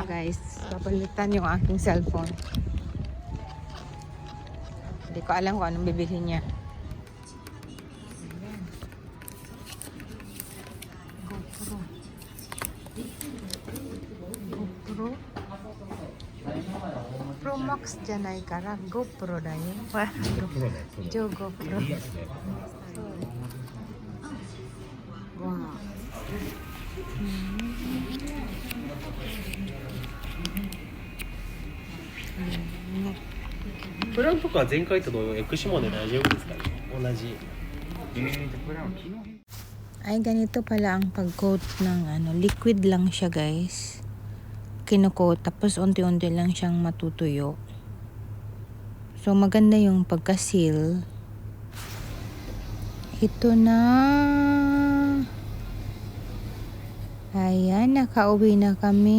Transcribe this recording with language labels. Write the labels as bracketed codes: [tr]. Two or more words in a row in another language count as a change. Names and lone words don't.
[tl] Guys, papalitan yung aking cellphone. Hindi ko alam kung anong bibilhin niya. [ja] GoPro Pro Max じゃないから GoPro だよ。GoPro。わあ。プランとか前回と同様 X もで大丈夫ですかね？同じ。 [tl] Ay, ganito pala ang pag-coat ng liquid lang siya guys. Kino-coat tapos unti-unti lang siyang matutuyo. So maganda yung pagka-seal. Ito na. Ayan, nakauwi na kami.